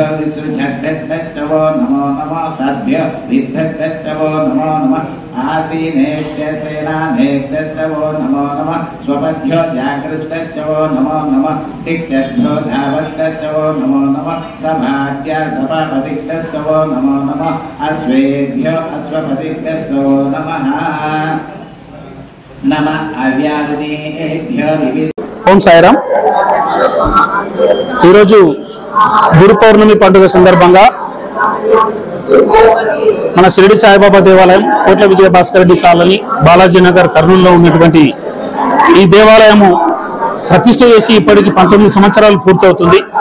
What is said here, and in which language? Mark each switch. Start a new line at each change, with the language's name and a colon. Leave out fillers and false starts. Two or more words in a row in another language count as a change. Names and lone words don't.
Sanskrit: विसृजद्भ्यश्च वो नमो नमः सद्भ्यो विद्धभ्यश्च वो नमो नमः आसीनेभ्य सेनानेभ्यश्च वो नमो नमः स्वपद्भ्यो जागृतश्च वो नमो नमः स्थित्यद्भ्यो धावद्भ्यश्च वो नमो नमः सभाद्य सभापतिभ्यश्च वो नमो नमः अश्वेभ्यो अश्वपतिभ्यश्च वो नमः नमः अव्यादिनेभ्यो विविध
Telugu: ఓం సాయిరామ్. ఈరోజు గురు పౌర్ణమి పండుగ సందర్భంగా మన షిరిడి సాయిబాబా దేవాలయం, కోట్ల విజయ భాస్కర్ రెడ్డి కాలనీ, బాలాజీ నగర్, కర్నూలులో ఉన్నటువంటి ఈ దేవాలయము ప్రతిష్ఠ చేసి ఇప్పటికి 19 సంవత్సరాలు పూర్తవుతుంది.